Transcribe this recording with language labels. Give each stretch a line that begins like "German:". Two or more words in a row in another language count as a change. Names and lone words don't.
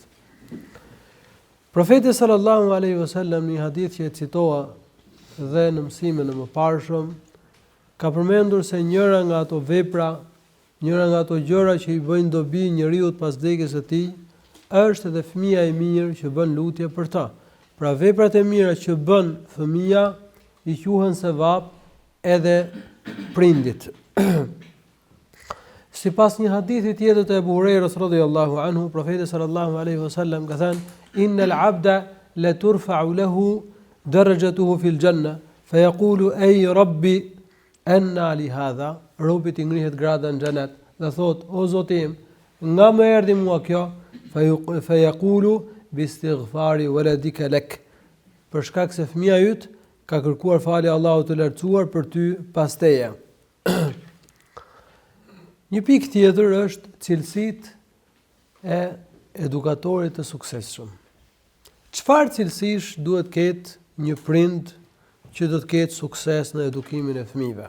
Albanian: Profeti
Arabic: صلى الله عليه وسلم
Albanian: në një hadith që e citova dhe në mësimin e mëparshëm, ka përmendur se njëra nga ato vepra, njëra nga ato gjëra që i bëjnë dobi njeriu pas vdekjes së tij, është edhe fëmia i mirë që bën lutje për ta. Pra veprat e mira që bën fëmia i quhen sevap edhe prindit. Sipas një hadithi tjetër të Abu Hurairës
Arabic: رضي الله عنه,
Albanian: profeti
Arabic: صلى الله عليه وسلم
Albanian: ka thënë:
Arabic: "إن العبد لترفع له درجته في الجنة فيقول أي رب أنى لي هذا."
Albanian: Robi i ngrihet grada në xhenet dhe thot: o Zoti im, nga më erdhi mua kjo?
Arabic: فيقول باستغفار ولدك لك.
Albanian: Për shkak se fëmia yt ka kërkuar falje Allahut të lartësuar për ty pas teje. Një pikë tjetër është cilësitë e edukatorit të suksesshëm. Çfarë cilësish duhet ketë një prind që do të ketë sukses në edukimin e fëmijëve?